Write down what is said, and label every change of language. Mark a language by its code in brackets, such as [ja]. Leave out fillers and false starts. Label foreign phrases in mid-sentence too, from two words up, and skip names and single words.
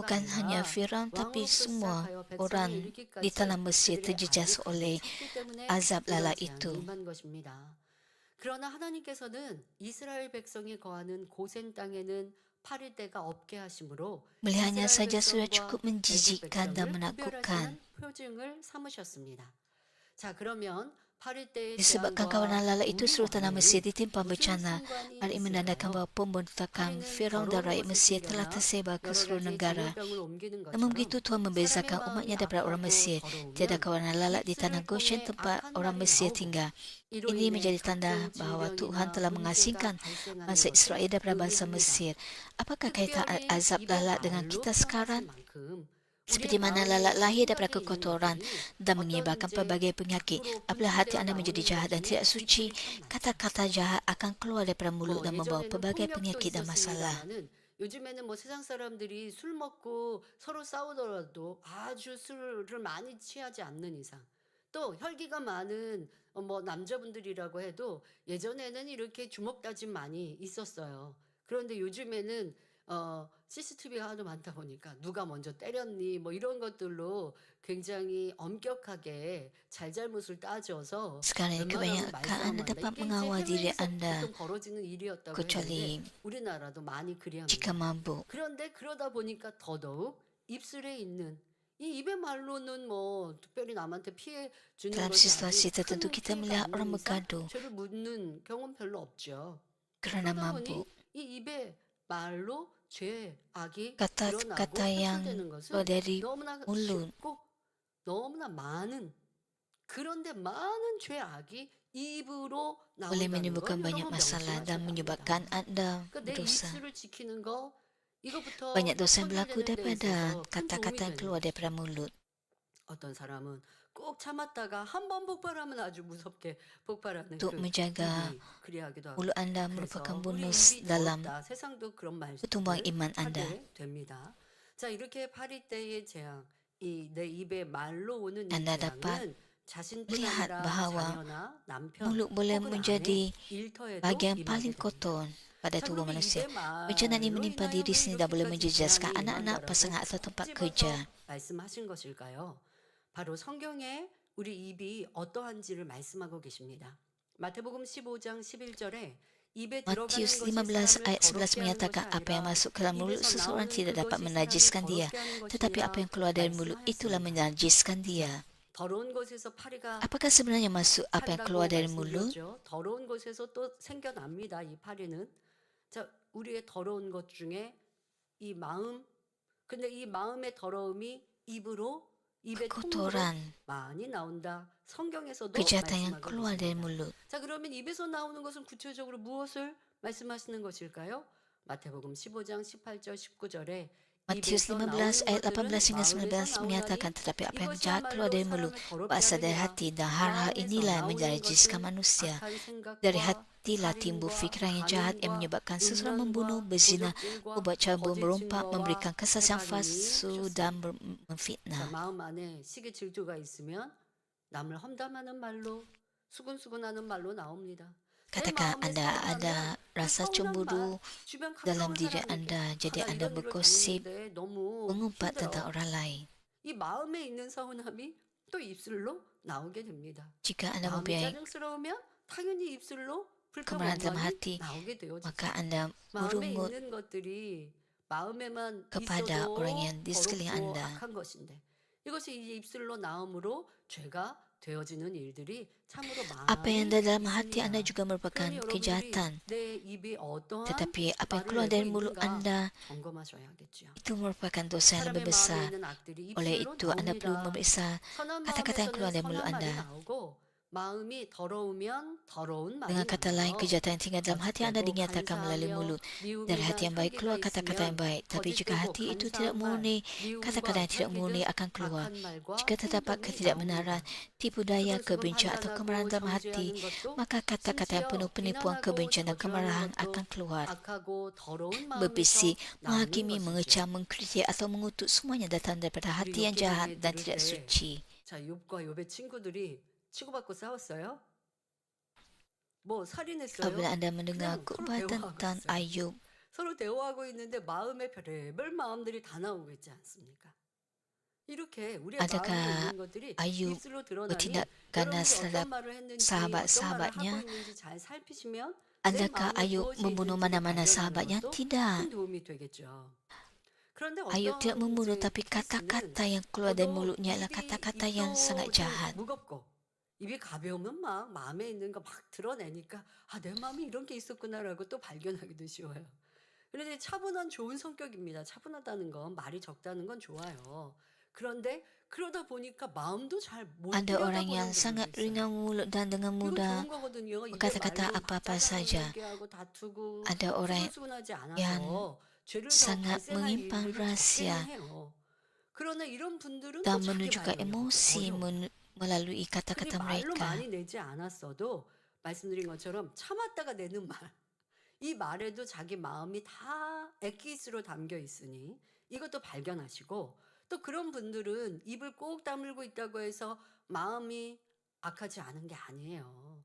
[ms] Bukan hanya [ko] 아니라 [ms] Firaun tapi [ko] 왕으로서 [ms] semua [ko] 시작하여 백성이 [ms] orang di [ko] 이르기까지 [ms] tanah Mesir [ko] 그들의 [ms] terjejas [ko] 악이 [ms] oleh [ko] 가득 찼기 때문에 [ms] azab [ko] 이런 [ms] lalat [ko] 재앙이 [ms] itu. [ko] 임한 것입니다. 그러나 하나님께서는 이스라엘 백성이 거하는 고센 땅에는 파리떼가 없게 하심으로 [ms] Melihatnya [ko] 이스라엘 [ms] saja sudah [ko] 백성과 [ms] cukup [ko] 애굽 [ms] menjijikkan dan [ko] 백성을 [ms] menakutkan. [ko] 구별하시는 표징을 삼으셨습니다. 자, 그러면 파리떼의 [ms] Disebabkan kawanan [ko] 재앙과 [ms] lalat itu [ko] 우리 [ms] seluruh tanah Mesir [ko] 왕은 [ms] ditimpa [ko] 무슨 [ms] bencana. [ko] 상관이 [ms] Hal ini menandakan [ko] 있을까요? [ms] bahawa pemberontakan [ko] 파리는 [ms] Firaun dan [ko] 더러운 [ms] rakyat [ko] 것을 [ms] Mesir telah [ko] 숨겨나 [ms] tersebar ke [ko] 여러 [ms] seluruh [ko] 가지 [ms] negara. [ko] 전염병을 옮기는 [ms] Namun [ko] 것처럼 [ms] begitu Tuhan membezakan [ko] 사람의 [ms] umatnya [ko] 마음이 [ms] daripada orang [ko] 악하고 [ms] Mesir. Tiada [ko] 더러우면 [ms] kawanan lalat di tanah [ko] 입술을 [ms] Goshen [ko] 통해 [ms] tempat [ko] 악한 [ms] orang [ko] 말이 [ms] Mesir [ko] 나오고 [ms] tinggal. [ko] 이로 [ms] Ini [ko] 인해 [ms] menjadi tanda [ko] 각종 [ms] bahawa Tuhan [ko] 질병이나 [ms] telah [ko] 문제가 [ms] mengasingkan [ko] 발생하는 [ms] bangsa [ko] 것을 [ms] Israel daripada bangsa [ko] 의미합니다. [ms] Mesir. Apakah kaitan [ko] 특별히 [ms] azab [ko] 입의 [ms] lalat dengan [ko] 말로 [ms] kita [ko] 태어났을 [ms] sekarang? [ko] 만큼 [ms] Seperti [ko] 우리의 [ms] mana [ko] 마음에 [ms] lalat lahir [ko] 생각이 [ms] daripada [ko] 있는 [ms] kekotoran [ko] 것들이 [ms] dan [ko] 어떤 [ms] menyebarkan [ko] 이제 [ms] pelbagai penyakit. [ko] 앞으로 [ms] Apabila hati [ko] 분출되어 [ms] anda menjadi [ko] 나오는 [ms] jahat dan [ko] 것 [ms] tidak [ko] 중에 [ms] suci, [ko] 이들이 참 많죠. [ms] kata-kata jahat akan keluar daripada mulut dan membawa [ko] 예전에는 [ms] pelbagai [ko] 폭력도 [ms] penyakit dan masalah. [ko] 있었습니다만은 요즘에는 뭐 세상 사람들이 술 먹고 서로 싸우더라도 아주 술을 많이 취하지 않는 이상 또 혈기가 많은 뭐 남자분들이라고 해도 예전에는 이렇게 주먹 다짐 많이 있었어요. 그런데 요즘에는 CCTV가 하도 많다 보니까 누가 먼저 때렸니 뭐 이런 것들로 굉장히 엄격하게 잘잘못을 따져서 [ms] Sekarang ini [ko] 웬만하면 [ms] kebanyakan anda [ko] 말싸움한다. [ms] dapat [ko] 이게 이제 [ms] mengawal diri [ko] 해외에서 [ms] anda [ko] 보통 벌어지는 일이었다고 [ms] kecuali [ko] 했는데 우리나라도 많이 [ms] jika [ko] 그리합니다. [ms] mabuk. [ko] 그런데 그러다 보니까 더더욱 입술에 있는 이 입의 말로는 뭐 특별히 남한테 피해 주는 [ms] Dalam [ko] 것이 [ms] situasi [ko] 아주 [ms] tertentu [ko] 큰 [ms] kita [ko] 피해가 [ms] melihat [ko] 없는 [ms] orang [ko] 이상 [ms] bergaduh [ko] 죄를 묻는 경험 별로 없죠. [ms] kerana [ko] 그러다 보니 [ms] mabuk. [ko] 이 입의 말로 죄, 악이 [ms] Kata-kata [ko] 드러나고 [ms] yang [ko] 표출되는 [ms] keluar [ko] 것은 [ms] dari [ko] 너무나 [ms] mulut [ko] 쉽고 너무나 많은 그런데 많은 죄, 악이 입으로 [ms] boleh [ko] 나온다는 걸 [ms] menimbulkan banyak [ko] 여러분 [ms] masalah dan [ko] 명심하셔야 [ms] menyebabkan [ko] 합니다. [ms] anda [ko] 그러니까 내 [ms] berdosa. [ko] 입술을 지키는 거 이거부터 [ms] Banyak dosa yang berlaku [ko] 선별되는 데 [ms] daripada [ko] 있어서 큰 [ms] kata-kata [ko] 도움이 [ms] yang [ko] 되는 [ms] keluar [ko] 것이죠. [ms] daripada mulut. [ko] 어떤 사람은 꼭 참았다가 한 번 복발하면 아주 무섭게 복발하는 [ms] Untuk [ko] 그 [ms] menjaga [ko] 입이 그리하기도 하고. [ms] mulut anda [ko] 그래서 [ms] merupakan [ko] 우리 [ms] bonus [ko] 입이 [ms] dalam [ko] 더럽다. 세상도 그런 [ms] pertumbuhan [ko] 말씀을 [ms] iman anda. [ko] 하게 됩니다. 자, 이렇게 파리 때의 재앙, 이 내 입에 말로 오는 이 [ms] Anda dapat [ko] 재앙은 자신뿐 [ms] melihat [ko] 아니라 [ms] bahawa [ko] 자녀나 남편 [ms] mulut boleh [ko] 혹은 아내, [ms] menjadi [ko] 일터에도 [ms] bahagian [ko] 임하게 [ms] paling [ko] 됩니다. [ms] kotor pada [ko] 자, [ms] tubuh [ko] 그러면 [ms] manusia. [ko] 입의 [ms] Bencana ini [ko] 말로 [ms] menimpa [ko] 인하여 [ms] diri [ko] 왜 [ms] sendiri dan boleh [ko] 이렇게까지 [ms] menjejaskan [ko] 재앙이 [ms] anak-anak, [ko] 임한다라고 [ms] pasangan atau tempat [ko] 찝어서 [ms] kerja. [ko] 말씀하신 것일까요? 바로 성경에 우리 입이 어떠한지를 말씀하고 계십니다. 마태복음 15장 11절에 입에 들어가는 [ms] Matius [ko] 것이 [ms] 15 [ko] 사람을 [ms] ayat 11 [ko] 거룩게 하는 [ms] menyatakan [ko] 것이 [ms] apa yang [ko] 아니라 [ms] masuk ke dalam mulut [ko] 입에서 [ms] seseorang [ko] 나오는 [ms] tidak dapat [ko] 그것이 사람을 [ms] menajiskan dia, [ko] 거룩게 하는 [ms] tetapi apa [ko] 것이니라 [ms] yang keluar dari mulut itulah [ko] 말씀하였습니다. [ms] menajiskan dia. [ko] 더러운 곳에서 파리가 [ms] Apakah sebenarnya masuk apa yang keluar [ko] 산다고 [ms] dari mulut? [ko] 말씀드렸죠. 더러운 곳에서 또 생겨납니다. 이 파리는. 자, 우리의 더러운 것 중에 이 마음, 근데 이 마음의 더러움이 입으로 입의 통로로 [ms] Kotoran, [ko] 많이 나온다. 성경에서도 [ms] kejahatan yang [ko] 말씀하고 [ms] keluar dari [ko] 계십니다. [ms] mulut. [ko] 자, 그러면 입에서 나오는 것은 구체적으로 무엇을 말씀하시는 것일까요? 마태복음 15장 18절 19절에 [ms] Matius 15 ayat 18 hingga 19 menyatakan tetapi apa yang jahat keluar dari mulut berasal dari hati dan hal-hal inilah yang menajiskan manusia. Dari hatilah timbul fikiran yang jahat yang menyebabkan seseorang membunuh, berzina, membuat cabul, merompak, memberikan kesaksian palsu dan [ko] 자, [ms] memfitnah. [ko] 마음 안에 시기 질투가 있으면 남을 험담하는 말로 수군수군하는 말로 나옵니다. 내 [ms] Katakan [ko] 마음에 [ms] anda [ko] 서운하면 [ms] ada [ko] 그 [ms] rasa [ko] 서운한 [ms] cemburu [ko] 말 주변 [ms] dalam [ko] 가까운 [ms] diri [ko] 사람에게 [ms] anda, jadi [ko] 나 [ms] anda [ko] 이런 일을 [ms] bergosip, [ko] 당했는데 너무 [ms] mengumpat tentang [ko] 힘들어. [ms] orang lain. [ko] 이 마음에 있는 서운함이 또 입술로 나오게 됩니다. [ms] Jika anda [ko] 마음이 [ms] mempunyai [ko] 짜증스러우면 당연히 입술로 불평 [ms] kemarahan dalam [ko] 원망이 [ms] hati, [ko] 나오게 되어지죠. [ms] maka anda [ko] 마음에 [ms] merungut [ko] 있는 것들이 마음에만 [ms] kepada [ko] 있어도 [ms] orang yang di sekeliling [ko] 더럽고 [ms] anda. [ko] 악한 것인데 이것이 이제 입술로 나옴으로 죄가 되어지는 일들이 참으로 [ms] Apa yang [ko] 많이 [ms] ada dalam hati anda [ko] 있습니다. [ms] juga merupakan [ko] 그러니 여러분들이 [ms] kejahatan. [ko] 내 입이 어떠한 [ms] Tetapi apa yang [ko] 말을 [ms] keluar [ko] 내고 [ms] dari mulut [ko] 있는가 [ms] anda [ko] 점검하셔야겠죠. [ms] itu merupakan dosa yang [ko] 사람의 [ms] lebih [ko] 마음에 [ms] besar. [ko] 있는 악들이 [ms] Oleh [ko] 입술로 [ms] itu, anda perlu [ko] 나옵니다. [ms] memeriksa [ko] 선한 [ms] kata-kata yang keluar [ko] 마음에서는 [ms] dari mulut [ko] 선한 말이 [ms] anda. [ko] 나오고 마음이 더러우면 더러운 말이 [ms] Dengan kata lain, [ko] 나와요. [ms] kejahatan yang tinggal dalam hati anda [ko] 어찌되고 [ms] dinyatakan melalui [ko] 간사하며 [ms] mulut. Dari hati [ko] 미움이나 [ms] yang baik keluar [ko] 혈기가 [ms] kata-kata yang [ko] 있으면 [ms] baik. Tapi jika [ko] 거짓되고 [ms] hati itu tidak [ko] 간사한 말, [ms] murni, kata-kata [ko] 미움과 [ms] yang tidak murni [ko] 혈기든 [ms] akan keluar. [ko] 악한 말과 [ms] Jika terdapat [ko] 행동이 [ms] ketidakbenaran, [ko] 나옵니다. [ms] tipu daya, [ko] 수근수근 [ms] kebencian atau kemarahan [ko] 판단하고 [ms] dalam hati, [ko] 정죄하는 것도 [ms] maka kata-kata yang penuh [ko] 심지어 [ms] penipuan, [ko] 비난하고 [ms] kebencian dan [ko] 저주하는 [ms] kemarahan [ko] 것도 [ms] akan keluar. [ko] 악하고 더러운 마음에서 [ms] Berbisik, [ko] 나오는 [ms] menghakimi, [ko] 것이죠. [ms] mengecam, mengkritik atau mengutuk semuanya datang daripada [ko] 우리 [ms] hati yang [ko] 욥기 [ms] jahat [ko] 강의 [ms] dan [ko] 들을 [ms] tidak [ko] 때 [ms] suci. [ko] 자, 욥과 욥의 친구들이 치고받고 싸웠어요? 뭐 살인했어요? [ms] Apabila anda mendengar [ko] 그냥 서로 [ms] khutbah [ko] 대화하고 [ms] tentang [ko] 있어요. [ms] Ayub, [ko] 서로 대화하고 있는데 마음의 별의별 마음들이 다 나오고 있지 않습니까? 이렇게 우리의 마음에 [ms] adakah [ko] 있는 것들이 [ms] Ayub [ko] 입술로 드러나니 [ms] bertindak ganas [ko] 여러분이 [ms] terhadap [ko] 어떤 말을 했는지 어떤 말을 [ms] sahabat-sahabatnya? [ko] 하고 있는지 잘 살피시면 내 [ms] Adakah [ko] 마음에 [ms] Ayub [ko] 무엇이 [ms] membunuh [ko] 있는지를 [ms] mana-mana [ko] 발견하는 [ms] sahabatnya? [ko] 것도 [ms] Tidak. [ko] 큰 도움이 되겠죠. 그런데 [ms] Ayub tidak membunuh, [ko] 어떤 [ms] tapi [ko] 케이스는 [ms] kata-kata yang keluar dari [ko] 저도 [ms] mulutnya adalah kata-kata yang sangat [ko] 입도 좀 [ms] jahat. [ko] 무겁고 입이 가벼우면 막 마음에 있는 거 막 드러내니까 아, 내 마음에 이런 게 있었구나라고 또 발견하기도 쉬워요. 그런데 차분한 좋은 성격입니다. 차분하다는 건 말이 적다는 건 좋아요. 그런데 그러다 보니까 마음도 잘 못 [ms] Ada orang yang [ko] 들여다보는 [ms] sangat [ko] 분들도 있어요. [ms] ringan mulut dan dengan [ko] 이거 [ms] mudah [ko] 좋은 거거든요. 입에 [ms] berkata-kata [ko] 말로 막 [ms] apa-apa [ko] 짜장을 [ms] saja. [ko] 얘기하고 다투고 [ms] Ada orang [ko] 수근수근하지 [ms] yang [ko] 않아서 죄를 더 [ms] sangat [ko] 발생할 [ms] menyimpan [ko] 일들을 [ms] rahasia [ko] 적게는 해요. 그러나 이런 분들은 [ms] dan [ko] 또 자기 [ms] menunjukkan [ko] 발견이 [ms] emosi [ko] 어려워요. [ms] melalui [ko] 그게 [ms] kata-kata [ko] 말로 [ms] mereka. [ko] 많이 내지 않았어도 말씀드린 것처럼 참았다가 내는 말, 이 말에도 자기 마음이 다 액기스로 담겨 있으니 이것도 발견하시고 또 그런 분들은 입을 꼭 다물고 있다고 해서 마음이 악하지 않은 게 아니에요.